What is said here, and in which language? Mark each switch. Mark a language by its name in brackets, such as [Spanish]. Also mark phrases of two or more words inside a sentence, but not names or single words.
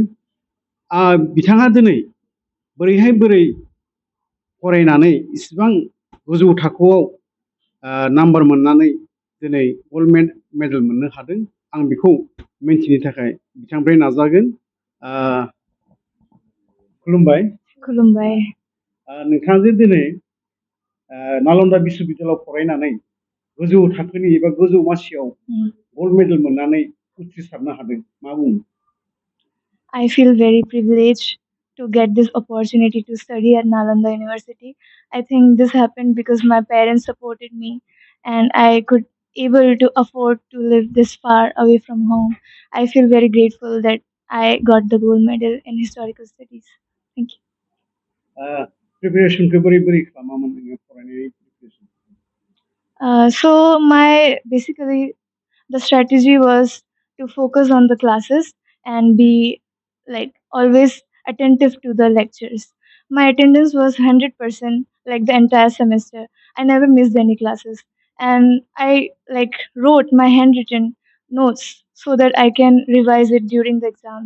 [Bodo] बिथाङा दिनै बोरै फरायनानै इसिबां गोजौ थाखोआव नाम्बार मोननानै दिनै गल्ड मेडेल मोननो हादों आं बेखौ मिन्थिनो थाखाय बिथांनिफ्राय नाजागोन। खुलुमबाय। खुलुमबाय। नोंथाङा जे दिनै नालन्दा बिश्वबिद्यालयआव फरायनानै गोजौ थाखोनि एबा गोजौ मासियाव गल्ड मेडेल मोननानै उथ्रिसारनो हादों मा बुङो? [English] I feel very privileged to get this opportunity to study at Nalanda University. I think this happened because my parents supported me and I could able to afford to live this far away from home. I feel very grateful that I got the gold medal in historical studies. Thank you. [Bodo] प्रिपेरेसनखौ बोरै खालामामोन नोङो फरायनायनि प्रिपेरेसन? [English] So my basically the strategy was to focus on the classes and be like always attentive to the lectures. My attendance was 100% like the entire semester. I never missed any classes and I like wrote my handwritten notes so that I can revise it during the exams.